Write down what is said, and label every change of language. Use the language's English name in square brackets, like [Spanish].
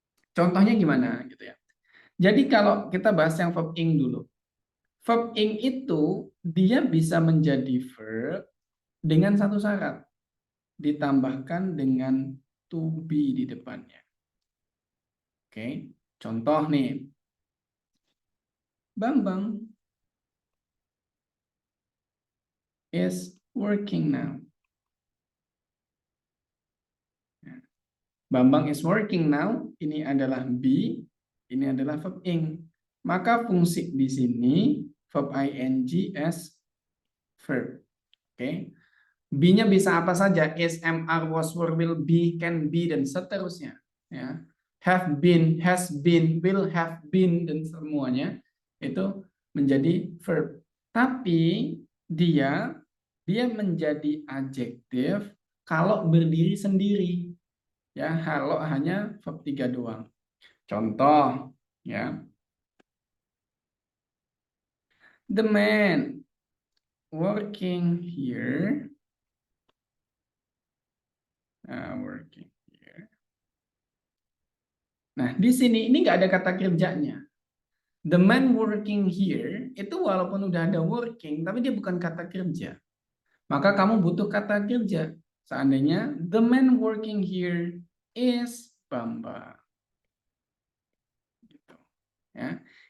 [Indonesian] Contohnya gimana gitu ya. Jadi kalau kita bahas yang verb ing dulu. Verb ing itu dia bisa menjadi verb dengan satu syarat, ditambahkan dengan to be di depannya. Oke, contoh nih, [English] Bambang is working now. Bambang is working now, [Indonesian] ini adalah [English] be, ini adalah verb ing. [Indonesian] Maka fungsi di sini verb ing as verb. Oke. Be-nya bisa apa saja, is, am, are, was, were, will, be, can be, dan seterusnya. Ya. Have been, has been, will have been, dan semuanya itu menjadi verb. Tapi dia menjadi adjektif kalau berdiri sendiri. Ya, kalau hanya verb 3 doang. Contoh, ya. [English] The man working here, working here. [Indonesian] Nah, di sini ini nggak ada kata kerjanya. [English] The man working here [Indonesian] itu walaupun udah ada working, tapi dia bukan kata kerja. Maka kamu butuh kata kerja. Seandainya [English] the man working here is Bambang. [Indonesian] Gitu. Ya.